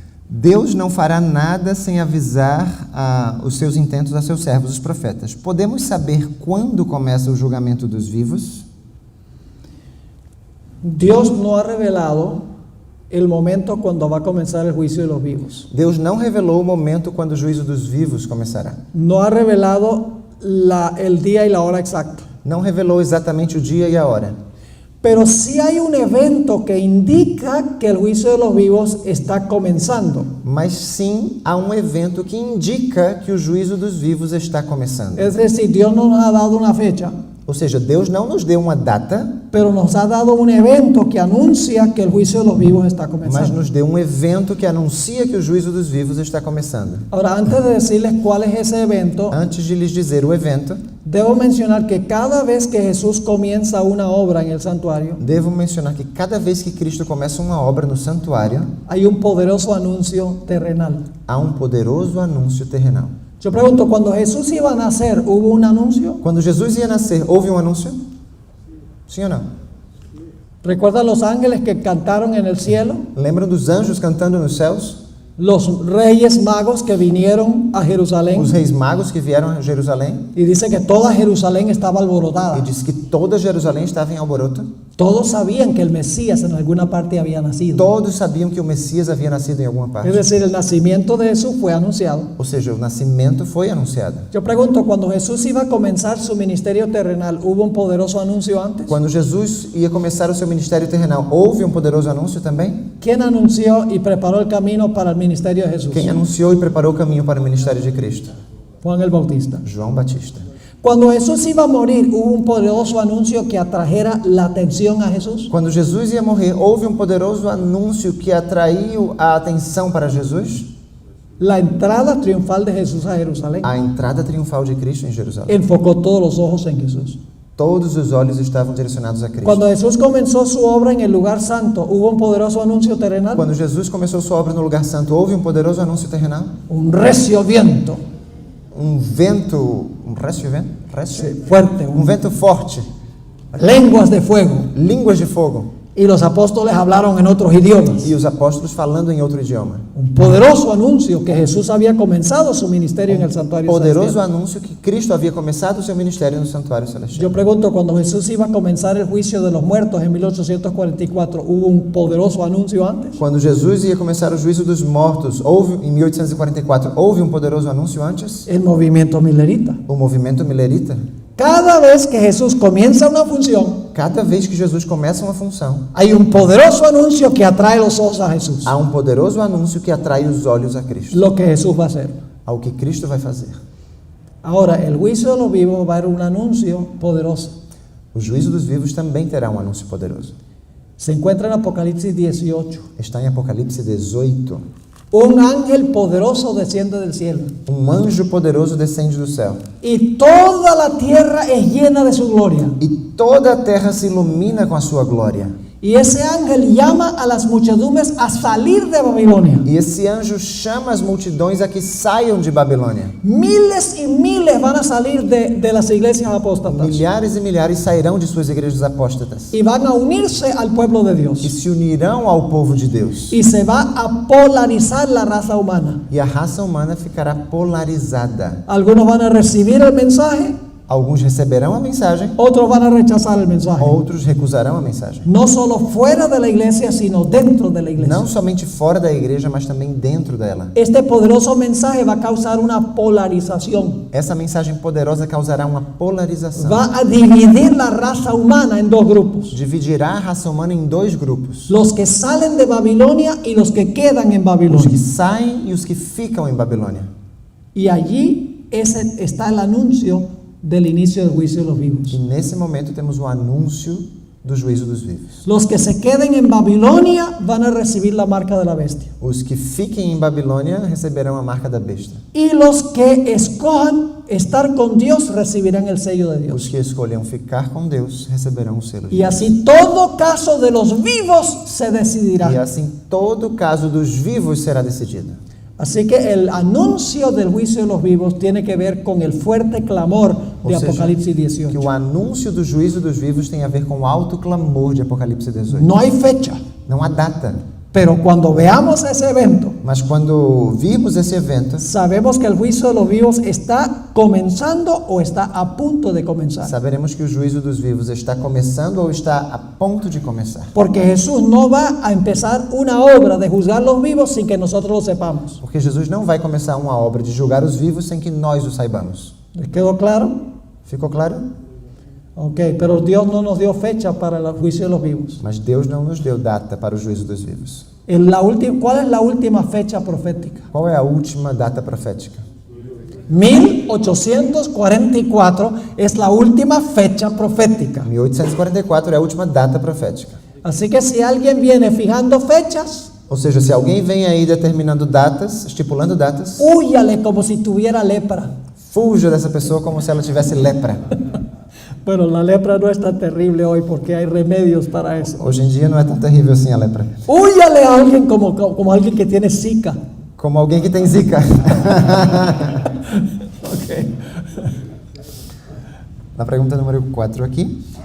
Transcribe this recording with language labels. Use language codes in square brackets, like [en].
[pt] Deus não fará nada sem avisar os seus intentos a seus servos, os profetas. Podemos saber quando começa o julgamento dos vivos? [es] Dios no ha revelado el momento cuando va a comenzar el juicio de los vivos. [pt] Deus não revelou o momento quando o juízo dos vivos começará. [es] No ha revelado el día y la hora exacta. [pt] Não revelou exatamente o dia e a hora. [es] Pero sí hay un evento que indica que el juicio de los vivos está comenzando. [pt] Mas sim, há um evento que indica que o juízo dos vivos está começando. [es] Es decir, Dios no nos ha dado una fecha, [pt] Ou seja, Deus não nos deu uma data, [es] pero nos ha dado un evento que anuncia que el juicio de los vivos está [pt] mas [es] comenzando. [pt] nos deu um evento que anuncia que o juízo dos vivos está começando. [es] Ahora, antes de decirles cuál es ese evento, [pt] Antes de lhes dizer o evento, [es] debo mencionar que cada vez que Jesús comienza una obra en el santuario, [pt] devo mencionar que cada vez que Cristo começa uma obra no santuário, [es] hay un poderoso anuncio terrenal. [pt] há um poderoso anúncio terrenal. [es] Yo pregunto, cuando Jesús iba a nacer, ¿hubo un anuncio? [pt] Quando Jesus ia nascer, houve um anúncio? Sim ou não? [es] ¿Recuerdan los ángeles que cantaron en el cielo? [pt] Lembram dos anjos cantando nos céus? [es] los reyes magos que vinieron a Jerusalén, [pt] os reis magos que vieram a Jerusalém, [es] y dice que toda Jerusalén estaba [pt] e [es] alborotada. [pt] diz que toda Jerusalém estava em alboroto. [es] Todos sabían que el Mesías en alguna parte había nacido. [pt] Todos sabiam que o Messias havia nascido em alguma [es] Es [pt] parte. [es] decir, el nacimiento de Jesús fue anunciado. [pt] Ou seja, o nascimento foi anunciado. [es] Yo pregunto, cuando Jesús iba a comenzar su ministerio terrenal, ¿hubo un poderoso anuncio antes? [pt] Quando Jesus ia começar o seu ministério terrenal, houve um poderoso anúncio também? [es] ¿Quién anunció y preparó el camino para el ministerio de Jesús? [pt] Quem anunciou e preparou o caminho para o ministério de Cristo? [es] Juan el Bautista. [pt] João Batista. [es] Cuando Jesús iba a morir, ¿hubo un poderoso anuncio que atrajera la atención a Jesús? [pt] Quando Jesus ia morrer, houve um poderoso anúncio que atraiu a atenção para Jesus? [es] La entrada triunfal de Jesús a Jerusalén [pt] A entrada triunfal de Cristo em Jerusalém. [es] enfocó todos los ojos en Jesús. [pt] Todos os olhos estavam direcionados a Cristo. [es] Cuando Jesús comenzó su obra en el lugar santo, ¿hubo un poderoso anuncio terrenal? [pt] Quando Jesus começou sua obra no lugar santo, houve um poderoso anúncio terrenal? [es] Un recio viento, [pt] Um vento, um recio vento? Recio? [es] fuerte, [pt] Um vento forte, [es] lenguas de fuego, [pt] línguas de fogo, [es] y los apóstoles hablaron en otros idiomas. [pt] e os apóstolos falando em outro idioma. [es] Un poderoso anuncio que Jesús había comenzado su ministerio en el santuario [pt] Poderoso [es] celestial. [pt] anúncio que Cristo havia começado o seu ministério no santuário celestial. [es] Yo pregunto, cuando Jesús iba a comenzar el juicio de los muertos en 1844, ¿hubo un poderoso anuncio antes? [pt] Quando Jesus ia começar o juízo dos mortos, houve em 1844, houve um poderoso anúncio antes? [es] El movimiento milerita. [pt] O movimento milerita. [es] Cada vez que Jesús comienza una función, [pt] Cada vez que Jesus começa uma função, [es] hay un poderoso anuncio que atrae los ojos a Jesús. [pt] há um poderoso anúncio que atrai os olhos a Cristo, [es] Lo que Jesús va a hacer. [pt] ao que Cristo vai fazer. [es] Ahora, el juicio de los vivos va a haber un anuncio poderoso. [pt] O juízo dos vivos também terá um anúncio poderoso. [es] Se encuentra en Apocalipsis 18. [pt] Está em Apocalipse 18. [es] Un ángel poderoso desciende del cielo. [pt] Um anjo poderoso descende do céu. [es] Y toda la tierra es llena de su gloria. [pt] E toda a terra se ilumina com a sua glória. [es] Y ese ángel llama a las muchedumbres a salir de Babilonia. [pt] E esse anjo chama as multidões a que saiam de Babilônia. [es] Miles y miles van a salir de las iglesias apóstatas. [pt] Milhares e milhares sairão de suas igrejas apóstatas [es] Y van a unirse al pueblo de [pt] e [es] Dios. [pt] se unirão ao povo de Deus. [es] Y se va a polarizar la raza humana. [pt] E a raça humana ficará polarizada. [es] Algunos van a recibir el mensaje, [pt] Alguns receberão a mensagem, [es] otros van a rechazar el mensaje. [pt] outros recusarão a mensagem. [es] No solo fuera de la iglesia, sino dentro de la iglesia. [pt] Não somente fora da igreja, mas também dentro dela. [es] Este poderoso mensaje va a causar una polarización. [pt] Essa mensagem poderosa causará uma polarização. [es] Va a dividir la raza humana en dos grupos. [pt] Dividirá a raça humana em dois grupos. [es] Los que salen de Babilonia y los que quedan en [pt] Os que [es] Babilonia. [pt] saem e os que ficam em Babilônia. [es] Y allí está el anuncio del inicio del juicio de los vivos. [pt] E nesse momento temos o anúncio do juízo dos vivos. [es] Los que se queden en Babilonia van a recibir la marca de la bestia. [pt] Os que fiquem em Babilônia receberão a marca da besta. [es] Y los que escojan estar con Dios recibirán el sello de [pt] Os [es] Dios. [pt] que escolham ficar com Deus receberão o selo de [es] Y [pt] Deus. [es] así todo caso de los vivos se [pt] E [es] decidirá. [pt] assim todo o caso dos vivos será decidido. [es] Así que el anuncio del juicio de los vivos tiene que ver con el fuerte clamor de [pt] Ou seja, [es] Apocalipsis 18. [pt] o anúncio do juízo dos vivos tem a ver com o alto clamor de Apocalipse 18. [es] No hay fecha, [pt] Não há data, [es] pero cuando veamos ese evento, [pt] mas quando virmos esse evento, [es] sabemos que el juicio de los vivos está comenzando o está a punto de comenzar. [pt] saberemos que o juízo dos vivos está começando ou está a ponto de começar. [es] Porque Jesús no va a empezar una obra de juzgar los vivos sin que nosotros lo sepamos. [pt] Porque Jesus não vai começar uma obra de julgar os vivos sem que nós o saibamos. [es] ¿Les quedó claro? [pt] Ficou claro? [es] Ok, pero Dios no nos dio fecha para el juicio de los vivos. [pt] Mas Deus não nos deu data para o juízo dos vivos. [es] ¿Cuál es la última fecha profética? [pt] Qual é a última data profética? [es] 1844 es la última fecha profética. [pt] 1844 é a última data profética. [es] Así que si alguien viene fijando fechas, [pt] Ou seja, se alguém vem aí determinando datas, estipulando datas, [es] húyale como si tuviera lepra. [pt] fuja dessa pessoa como se ela tivesse lepra. [es] Bueno, la lepra no es tan terrible hoy porque hay remedios para eso. [pt] Hoje em dia não é tão terrível assim a lepra. [es] Húyale a alguien como alguien que tiene Zika. [pt] Como alguém que tem zika. Ok. Na pergunta número 4 aqui.